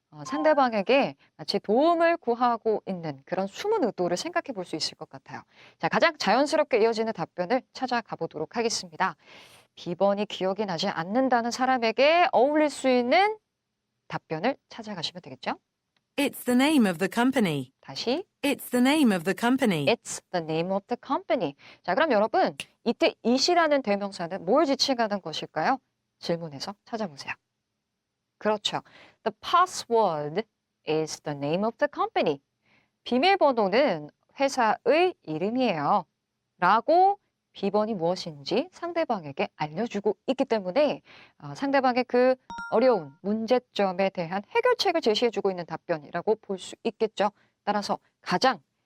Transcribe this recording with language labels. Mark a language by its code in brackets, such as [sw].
[ko] 상대방에게 마치 도움을 구하고 있는 그런 숨은 의도를 생각해 볼 수 있을 것 같아요. 자, 가장 자연스럽게 이어지는 답변을 찾아가 보도록 하겠습니다. 비번이 기억이 나지 않는다는 사람에게 어울릴 수 있는 답변을 찾아가시면 되겠죠? [en] It's the name of the company. [ko] 다시 [en] It's the name of the company. It's the name of the company. [ko] 자, 그럼 여러분 이때 it이라는 대명사는 뭘 지칭하는 것일까요? 질문에서 찾아보세요. 그렇죠. [en] The password is the name of the company. [ko] 비밀번호는 회사의 이름이에요. 라고 비번이 무엇인지 상대방에게 알려주고 있기 때문에 상대방의 그 어려운 문제점에 대한 해결책을 제시해주고 있는 답변이라고 볼 수 있겠죠. 따라서 가장